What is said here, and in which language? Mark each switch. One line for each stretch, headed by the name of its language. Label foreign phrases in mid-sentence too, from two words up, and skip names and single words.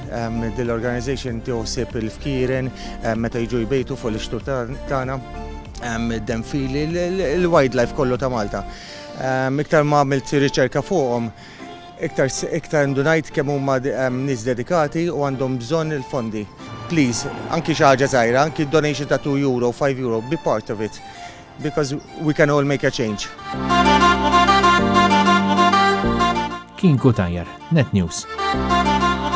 Maltese: Dil-organization tiħossib il-fkieren meta jiġu jbejtu fuq l-ixtut tagħna. Denfili il-wildlife kollu ta' Malta. Iktar ma' għamilt riċerka fuqhom, iktar ndunajt kemm huma nies dedikati u għandhom bżonn il-fondi. Please, anki xi ħaġa żgħira, anki donation ta' €2, €5,
English: be part of it, because we can all make a change.
Maltese: Kien Kutajjar, Net News.